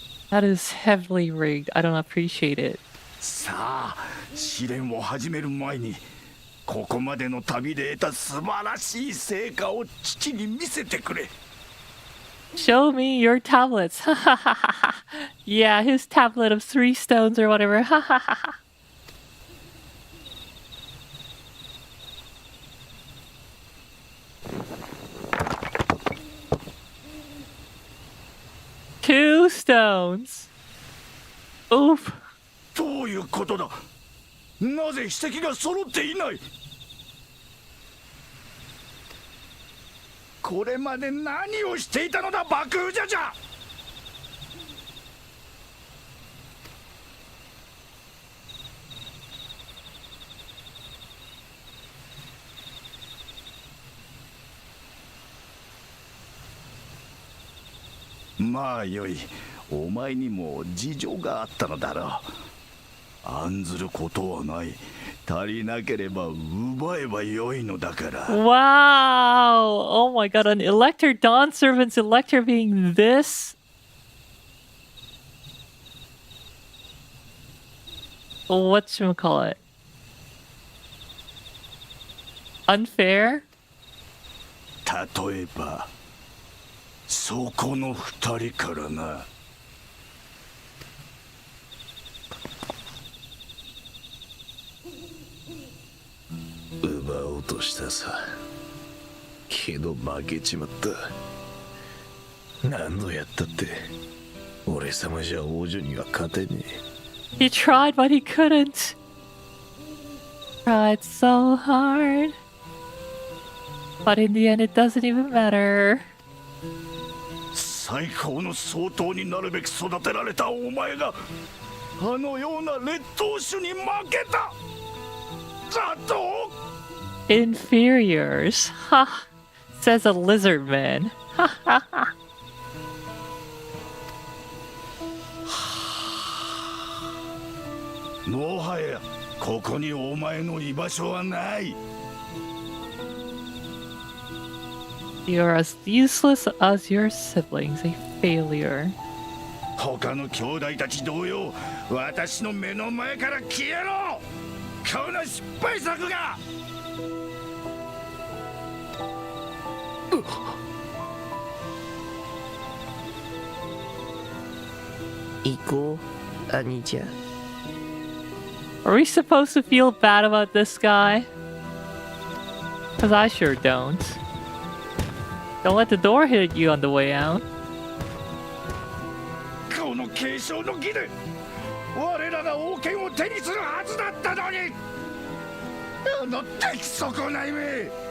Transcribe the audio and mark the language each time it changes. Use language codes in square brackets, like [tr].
[en] That is heavily rigged. I don't appreciate it. [ja] さあ、試練を始める前にここまでの旅で得た素晴らしい成果を父に見せてくれ。 [en] Show me your tablets. Yeah, his tablet of 3 stones or whatever. Two stones. Oof. [ja] いうことだ。なぜ筆跡が揃っていない。これまで何をしていたのだ爆風じゃじゃ。まあよい、お前にも事情があったのだろう。案ずることはない。足りなければ奪えばよいのだから。 [en] Wow! Oh my god, an Elector Dawn Servant's Elector being this? Whatchamacallit? Unfair? [ja] 例えばそこの二人からな。奪おうとしたさ。けど負けちまった。何度やったって俺様じゃ王女には勝てねえ。 [en] He tried, but he couldn't. Tried so hard. But in the end, it doesn't even matter. [ja] 最高の総統になるべく育てられたお前があのような劣等種に負けた。だと [en] Inferiors. Ha! Says a lizard man. Ha ha ha. [ja] もはやここにお前の居場所はない。 [en] You're as useless as your siblings, a failure. [ja] 他の兄弟たち同様、私の目の前から消えろ。この失敗作が。行こう、兄ちゃん。 [en] Are we supposed to feel bad about this guy? Cause I sure don't. Don't let the door hit you on the way out. [ja] この継承の儀で我らが王権を手にするはずだったのに。あの出来損ないめ。